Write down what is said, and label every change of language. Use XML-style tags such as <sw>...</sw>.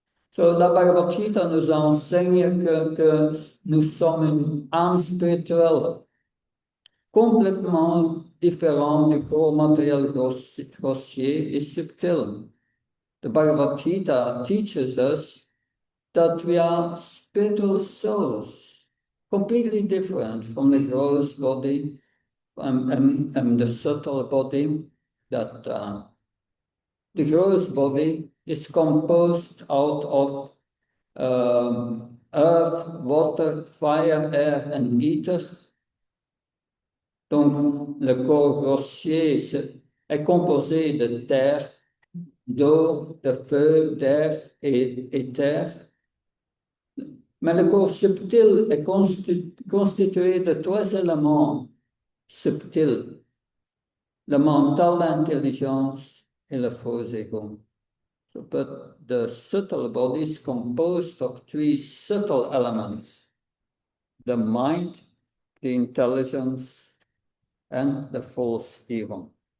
<en>So</en> <fr>la Bhagavad Gita nous enseigne que nous sommes une âme spirituelle complètement différente du corps matériel grossier et subtil.</fr> <en>The Bhagavad Gita teaches us that we are spiritual souls, completely different from the gross body and the subtle body. That the gross body is composed out of earth, water, fire, air, and ether.</en> <fr>Donc, le corps grossier est composé de terre, d'eau, de feu, d'air et terre. Mais le corps subtil est constitué de trois éléments subtils, le mental, l'intelligence et le faux ego.</fr> <en>But the subtle body is composed of three subtle elements: the mind, the intelligence, and the false ego.</en>